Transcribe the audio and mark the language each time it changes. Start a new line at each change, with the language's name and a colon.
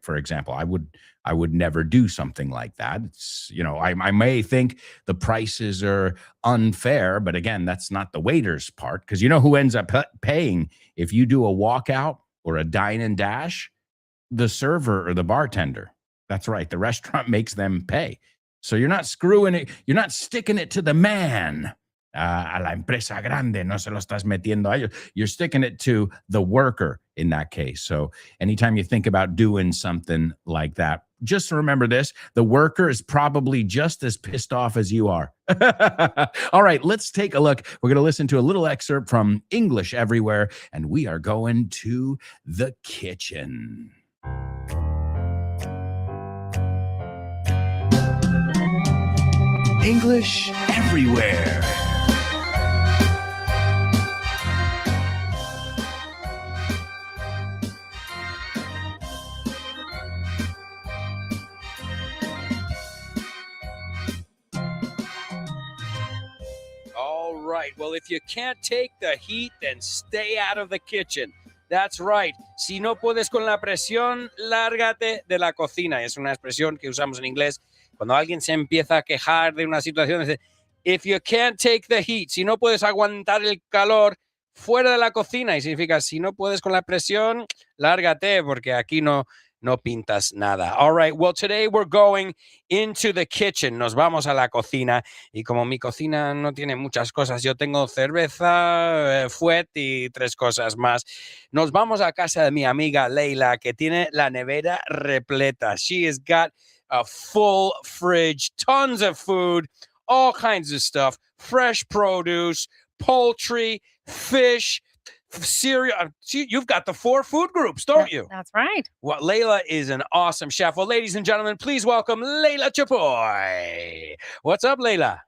English: For example, I would never do something like that. It's, I may think the prices are unfair, but again, that's not the waiter's part, because you know who ends up paying if you do a walkout or a dine and dash? The server or the bartender. That's right. The restaurant makes them pay. So you're not screwing it. You're not sticking it to the man.
Spanish: A la empresa grande, no se lo estás metiendo a ellos.
English: You're sticking it to the worker in that case. So anytime you think about doing something like that, just remember this: the worker is probably just as pissed off as you are. All right, let's take a look. We're going to listen to a little excerpt from English Everywhere, and we are going to the kitchen. English Everywhere. right. Well, if you can't take the heat, then stay out of the kitchen. That's right.
Spanish: Si no puedes con la presión, lárgate de la cocina. Es una expresión que usamos en inglés cuando alguien se empieza a quejar de una situación. Dice,
English: if you can't take the heat,
Spanish: si no puedes aguantar el calor, fuera de la cocina. Y significa, si no puedes con la presión, lárgate, porque aquí no pintas nada.
English: All right, well, today we're going into the kitchen.
Spanish: Nos vamos a la cocina. Y como mi cocina no tiene muchas cosas, yo tengo cerveza, fuet y 3 cosas más. Nos vamos a casa de mi amiga Leila, que tiene la nevera repleta.
English: She has got a full fridge, tons of food, all kinds of stuff, fresh produce, poultry, fish, cereal. You've got the 4 food groups, don't you? That's right. Well, Layla is an awesome chef. Well, ladies and gentlemen, please welcome Layla Chapoy. What's up, Layla?